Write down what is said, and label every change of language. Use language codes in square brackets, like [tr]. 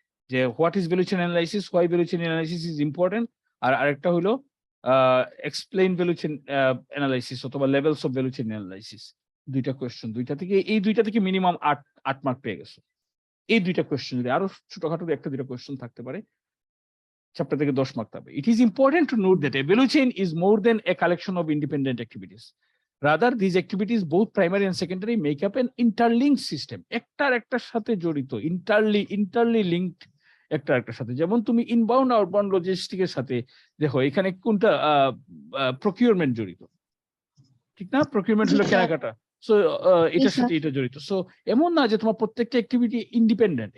[en] যে what is value chain analysis, why value chain analysis is important. [bn] আর আরেকটা হলো [en] Explain value chain analysis অথবা levels of value chain analysis. ২ টা question. [bn] ২ টা থেকে মিনিমাম ৮ মার্ক পেয়ে গেছো। এই ২ টা কোয়েশ্চেন যদি আরো ছোটখাটো ১-২ টা কোয়েশ্চেন থাকতে পারে, চ্যাপ্টার থেকে ১০ মার্ক পাবে। [en] It is important to note that a value chain is more than a collection of independent activities. Rather, these activities, both primary and secondary, make up an interlinked system. [bn] একটার সাথে জড়িত, interly linked একটার সাথে। যেমন তুমি inbound outbound logistic এর সাথে দেখো এখানে কোনটা প্রকিউরমেন্ট জড়িত। ঠিক না? প্রকিউরমেন্ট হলো কেনাকাটা। সো এটার সাথে এটা জড়িত। সো এমন না যে তোমার প্রত্যেকটা অ্যাক্টিভিটি ইন্ডিপেন্ডেন্ট।